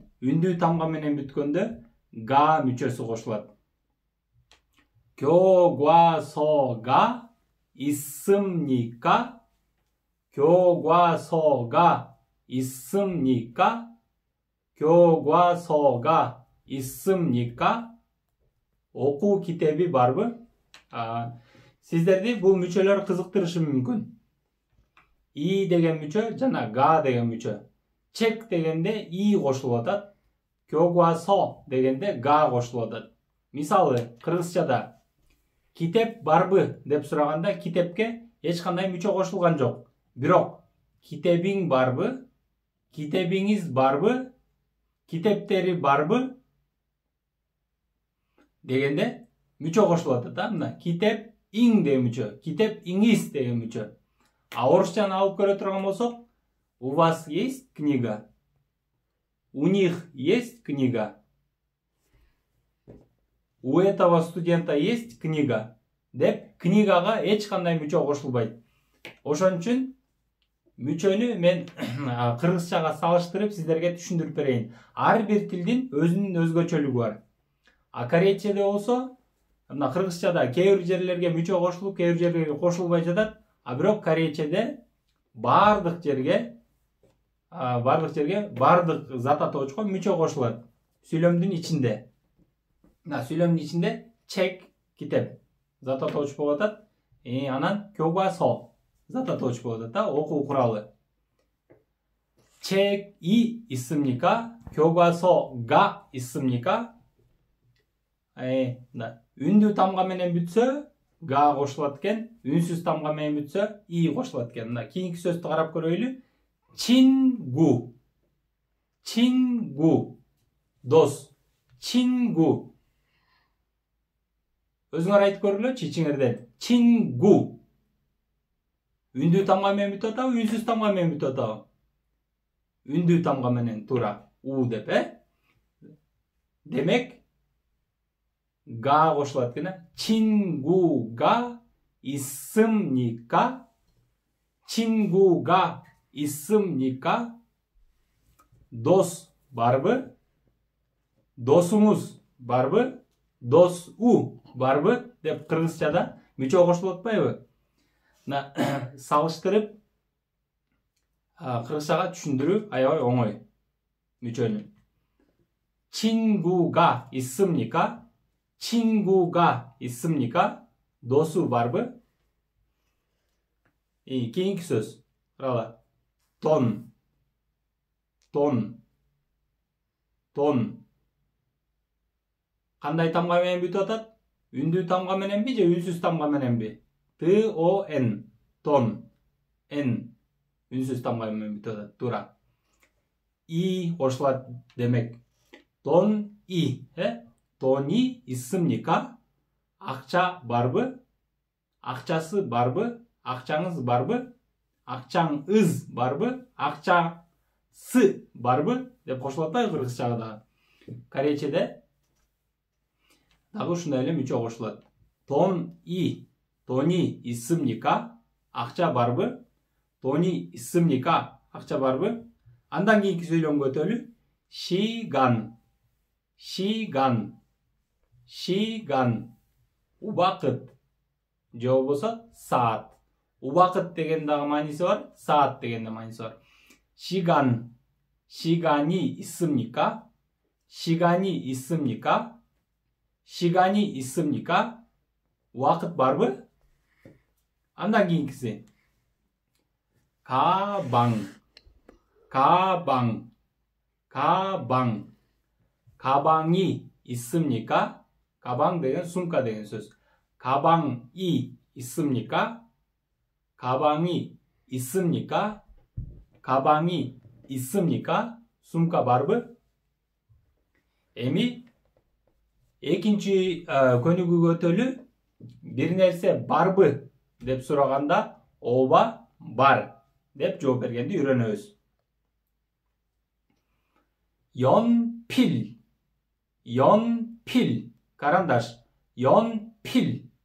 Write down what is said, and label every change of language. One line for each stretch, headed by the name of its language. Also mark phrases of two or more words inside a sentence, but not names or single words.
Kyrgyz: Үндүү тамга менен бүткөндө га мүчөсү кошулат.
Korean: 교과서가 있습니까? 교과서가 있습니까? 교과서가 있습니까?
Kyrgyz: Окуу китеби барбы? Сиздерди бул мүчөлөр кызыктырышы мүмкүн. И деген мүчө жана га деген мүчө. Чек дегенде и кошулуп атат. 교과서 дегенде га кошулуп атат. Мисалы, кыргызчада китеп барбы деп сураганда китепке эч кандай мүчө кошулган жок. Бирок китебиң барбы? Китебиңиз барбы? Китептери барбы? Дегенде мүчө кошулуп атат. Мына китеп иң деген мүчө, китеп иңиз деген мүчө. А орусчаны алып көрө турган болсок,
Russian: у вас есть книга? У них есть книга? У этого студента есть книга?
Kyrgyz: Деп книгага эч кандай мүчө кошулбайт. Ошон үчүн мүчөнү мен кыргызчага салыштырып сиздерге түшүндүрүп берейин. Ар бир тилдин өзүнүн өзгөчөлүгү бар. А корейчеде болсо, мына кыргызчада кээ бир жерлерге мүчө кошулуп, кээ бир жерлерге кошулбай жатат. А бирок корейчеде бардык жерге бардык зат атоочко мүчө кошулат. Сүйлөмдүн ичинде. Мына сүйлөмдүн ичинде чек китеп зат атооч болуп атат. Анан 교과서 зат атооч болуп атат, окуу куралы.
Korean: 책이 있습니까? 교과서가 있습니까?
Kyrgyz: Үндүү тамга менен бүтсө га кошулат экен, үнсүз тамга менен бүтсө и кошулат экен. Мына кийинки сөздү карап көрөйлү.
Korean: 친구, 친구, дос, 친구.
Kyrgyz: Өзүңөр айтып көргүлөчү ичиңерден.
Korean: 친구.
Kyrgyz: Үндүү тамга менен бүтүп атабы, үнсүз тамга менен бүтүп атабы? Үндүү тамга менен туура. У деп, Демек га кошулат экен.
Korean: 친구가 있습니까? 친구가 있습니까?
Kyrgyz: Дос барбы? Досуңуз барбы? Досу барбы? Деп кыргызчада мүчө кошулуп атпайбы? Салыштырып кыргызчага түшүндүрүү аябай оңой мүчөнү.
Korean: 친구가 있습니까? 친구가 있습니까?
Kyrgyz: досу барбы? Кийинки сөз. Карала.
Korean: 돈. 돈. 돈.
Kyrgyz: Кандай тамга менен бүтүп атат? Үндүү тамга мененби же үнсүз тамга мененби?
Korean: Т-O-N. 돈. N.
Kyrgyz: Үнсүз тамга менен бүтүп атат. Туура. И кошулат демек.
Korean: 돈 и. 돈이 있습니까?
Kyrgyz: акча барбы? акчасы барбы? акчаңыз барбы? акчаңыз барбы? акчасы барбы? Деп кошулат атпайбы кыргызчага дагы. Корейчеде дагы ушундай эле мүчө кошулат.
Korean: 돈이 있습니까?
Kyrgyz: акча барбы?
Korean: 돈이 있습니까?
Kyrgyz: акча барбы? Андан кийинки сүйлөмгө өтөлү.
Korean: 시간.
Kyrgyz: Убакыт. Же болбосо саат. Убакыт деген дагы мааниси бар, саат деген да мааниси бар.
Korean: 시간이 있습니까? 시간이 있습니까?
Kyrgyz: Убакыт барбы? Андан кийинкиси.
Korean: 가방이 있습니까?
Kyrgyz: 가방 деген сумка деген сөз.
Korean: 가방이 있습니까? 가방이 있습니까? 가방이 있습니까?
Kyrgyz: сумка барбы? Эми экинчи көнүгүүгө өтөлү. Бир нерсе барбы деп сураганда ооба бар деп жооп бергенди үйрөнөбүз.
Korean: 연필, 연필, карандаш, 연필.